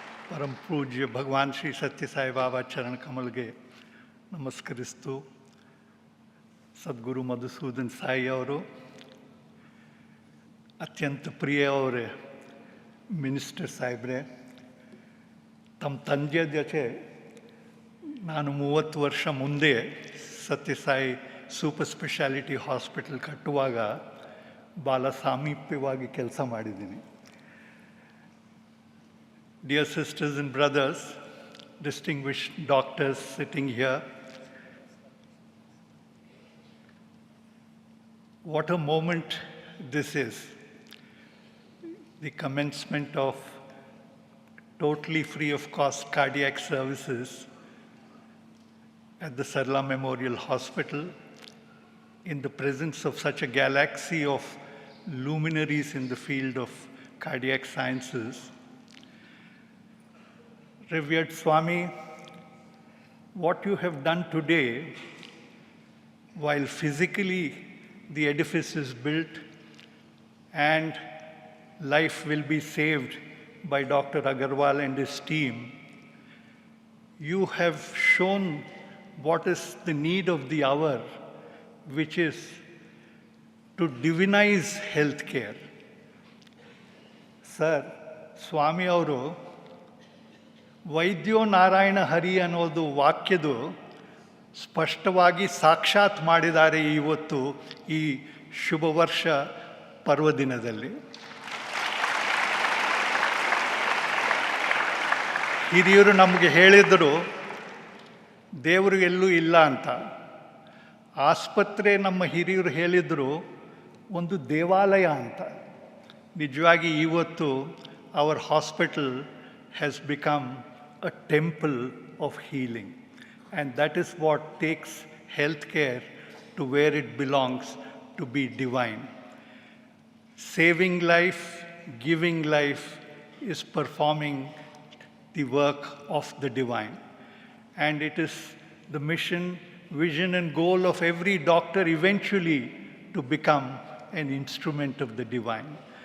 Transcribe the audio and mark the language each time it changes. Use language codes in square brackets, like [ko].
[kn] ಪರಮ ಪೂಜ್ಯ ಭಗವಾನ್ ಶ್ರೀ ಸತ್ಯ ಸಾಯಿ ಬಾಬಾ ಚರಣ ಕಮಲ್ಗೆ ನಮಸ್ಕರಿಸ್ತು, ಸದ್ಗುರು ಮಧುಸೂದನ್ ಸಾಯಿ ಅವರು, ಅತ್ಯಂತ ಪ್ರಿಯ ಅವರೇ ಮಿನಿಸ್ಟರ್ ಸಾಹೇಬ್ರೆ, ತಮ್ಮ ತಂದೆ ಜೊತೆ ನಾನು 30 ವರ್ಷ ಮುಂದೆ ಸತ್ಯಸಾಯಿ ಸೂಪರ್ ಸ್ಪೆಷಾಲಿಟಿ ಹಾಸ್ಪಿಟಲ್ ಕಟ್ಟುವಾಗ ಭಾಳ ಸಾಮೀಪ್ಯವಾಗಿ ಕೆಲಸ ಮಾಡಿದ್ದೀನಿ. [en] Dear sisters and brothers, distinguished doctors sitting here, what a moment this is. The commencement of totally free of cost cardiac services at the Sarla Memorial Hospital in the presence of such a galaxy of luminaries in the field of cardiac sciences. Revered Swami, what you have done today, while physically the edifice is built and life will be saved by Dr. Agarwal and his team, you have shown what is the need of the hour, which is to divinize healthcare. [kn] Sir, Swami ಅವರು [sa] ವೈದ್ಯೋ ನಾರಾಯಣ ಹರಿ [kn] ಅನ್ನೋದು ವಾಕ್ಯದು ಸ್ಪಷ್ಟವಾಗಿ ಸಾಕ್ಷಾತ್ ಮಾಡಿದ್ದಾರೆ ಇವತ್ತು ಈ ಶುಭ ವರ್ಷ ಪರ್ವದಿನದಲ್ಲಿ. ಹಿರಿಯರು ನಮಗೆ ಹೇಳಿದರು ದೇವರು ಎಲ್ಲೂ ಇಲ್ಲ ಅಂತ. ಆಸ್ಪತ್ರೆ ನಮ್ಮ ಹಿರಿಯರು ಹೇಳಿದರು ಒಂದು ದೇವಾಲಯ ಅಂತ. ನಿಜವಾಗಿ ಇವತ್ತು [en] Our hospital has become a temple of healing, and that is what takes health care to where it belongs to be divine. Saving life, giving life is performing the work of the divine. And it is the mission, vision and goal of every doctor eventually to become an instrument of the divine.